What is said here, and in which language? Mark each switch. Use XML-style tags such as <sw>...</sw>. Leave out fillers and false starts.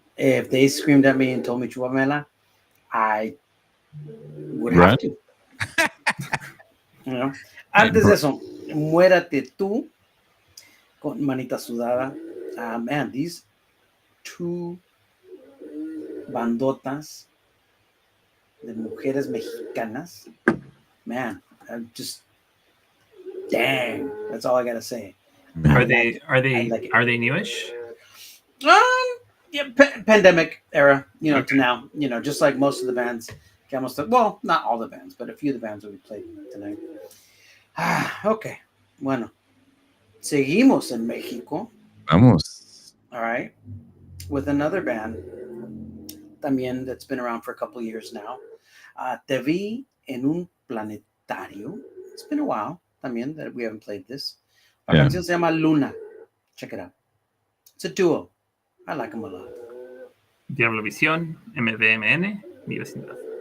<en>If they screamed at me and told me chúpamela, I would have to. You know?</en> <es>Antes de eso, muérate tú con manita sudada.</es> <en>Man, these two</en> <es>bandotas de mujeres mexicanas,</es> <en>man, I'm just dang. That's all I gotta say. Are they like it. are they newish? Yeah, pandemic era, to now, just like most of the bands. Well, not all the bands, but a few of the bands that we played tonight.</en> <es>Okay, bueno, seguimos en México. Vamos.</es> <en>All right, with another band, también that's been around for a couple of years now. Te vi en un planetario. It's been a while, también, that we haven't played this.</en> <es>La canción se llama Luna.</es> <en>Check it out. It's a duo. I like them a lot.</en> <es>Diablo Visión, MDMN, Mi Vecindad.</es>